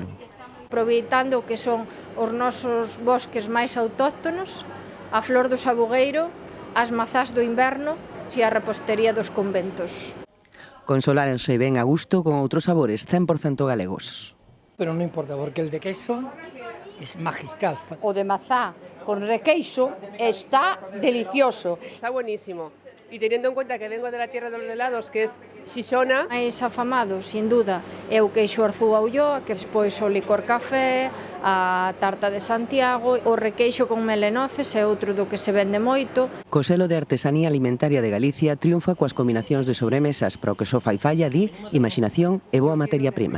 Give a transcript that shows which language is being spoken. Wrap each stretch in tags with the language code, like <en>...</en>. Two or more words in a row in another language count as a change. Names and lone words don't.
<gl>Aproveitando que son os nosos bosques máis autóctonos, a flor do sabugueiro, as mazás do inverno e a repostería dos conventos. Consolárense ben a gusto con outros sabores 100% galegos. Pero non importa,</gl> <es>porque el de queso es magistral.</es> <gl>O de mazá con requeixo está delicioso.</gl> <es>Está buenísimo. Y teniendo en cuenta que vengo de la tierra de los helados, que es Xixona.</es> <gl>Máis afamado,</gl> <es>sin duda,</es> <gl>é o queixo arzú a Ulloa, que despois o licor café, a tarta de Santiago, o requeixo con melenoces é outro do que se vende moito. Co selo de artesanía alimentaria de Galicia triunfa coas combinacións de sobremesas, para o que só fai falla, di, imaginación e boa materia prima.</gl>